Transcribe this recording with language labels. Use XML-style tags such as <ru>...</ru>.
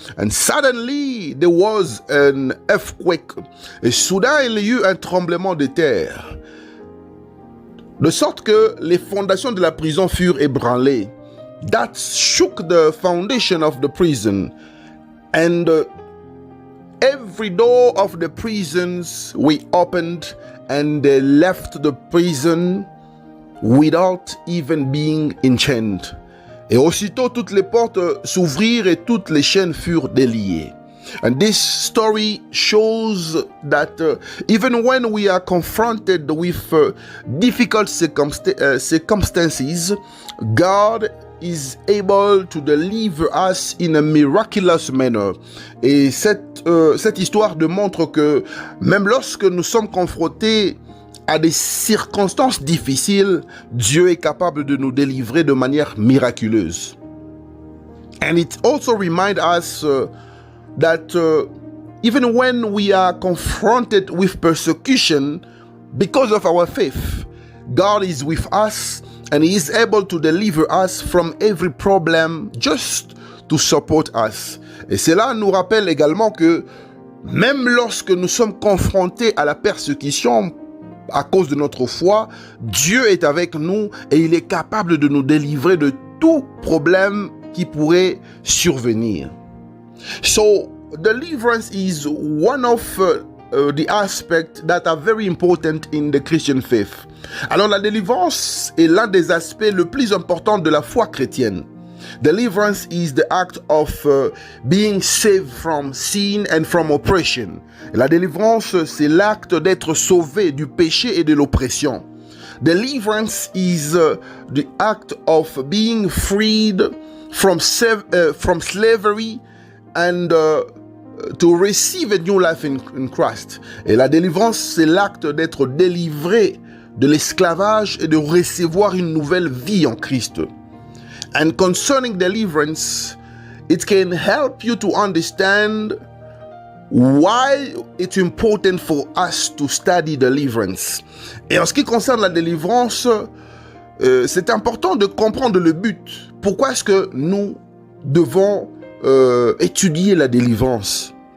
<en>And suddenly there was an earthquake.</en> <fr>Et soudain il y eut un tremblement de terre. De sorte que les fondations de la prison furent ébranlées.</fr> <en>That shook the foundation of the prison. And every door of the prisons were opened, and they left the prison without even being enchained.</en> <fr>Et aussitôt toutes les portes s'ouvrirent et toutes les chaînes furent déliées.</fr> <en>And this story shows that even when we are confronted with difficult circumstances, God is able to deliver us in a miraculous manner.</en> <fr>Et cette histoire démontre que même lorsque nous sommes confrontés à des circonstances difficiles, Dieu est capable de nous délivrer de manière miraculeuse.</fr> <en>And it also reminds us that even when we are confronted with persecution because of our faith, God is with us and He is able to deliver us from every problem just to support us.</en> <fr>Et cela nous rappelle également que même lorsque nous sommes confrontés à la persécution à cause de notre foi, Dieu est avec nous et il est capable de nous délivrer de tout problème qui pourrait survenir.</fr> <en>So, deliverance is one of the aspects that are very important in the Christian faith.</en> <fr>Alors, la délivrance est l'un des aspects le plus importants de la foi chrétienne.</fr> <en>Deliverance is the act of being saved from sin and from oppression.</en> <fr>La délivrance, c'est l'acte d'être sauvé du péché et de l'oppression.</fr> <en>Deliverance is the act of being freed from slavery and to receive a new life in Christ.</en> <fr>Et la délivrance, c'est l'acte d'être délivré de l'esclavage et de recevoir une nouvelle vie en Christ.</fr> <en>And concerning deliverance, it can help you to understand why it's important for us to study deliverance.</en> <fr>Et en ce qui concerne la délivrance, c'est important de comprendre le but. Pourquoi est-ce que nous devons étudier la délivrance?</fr>